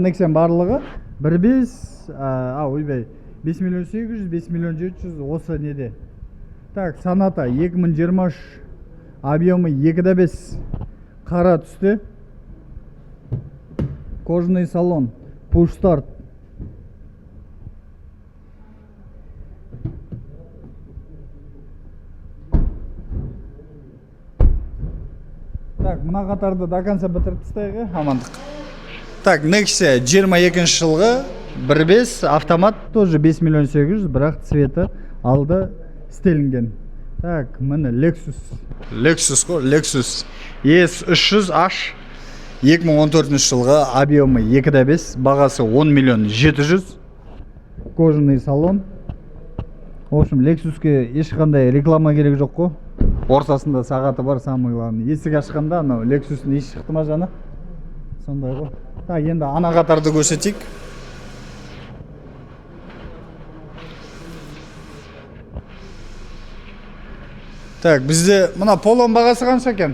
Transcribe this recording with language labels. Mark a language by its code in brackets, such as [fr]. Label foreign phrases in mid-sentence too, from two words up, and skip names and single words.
[kk] Nexia барлығы 1.5, ойбай, 5 миллион 800, 5 миллион 700, осы неде. [ru] Так, Sonata 2023, объемы 2.5, [kk] қара түсті, [ru] кожаный салон, [en] push start. [kk] Так, мына қатарды [ru] до конца [kk] бітіріп тастайық, амандық. Так, Nexia 22 жылғы 1.5 автомат, тоже 5 миллион 800, бірақ цветі алды істелінген. Так, міне Lexus қой, Lexus ES300H 2014 жылғы объемы 2.5, бағасы 10 миллион 700, [ru] кожаный салон. В общем, [kk] Lexusке ешқандай реклама керек жоқ қой. Ортасында сағаты бар, [ru] самый главный. [kk] Есік ашқанда, анау Lexus'ын еш шықты ма жаны? Сондай ғой. Так, енді ана қатарды көрсетейік. Так, бізде мына Полон бағасы қанша екен?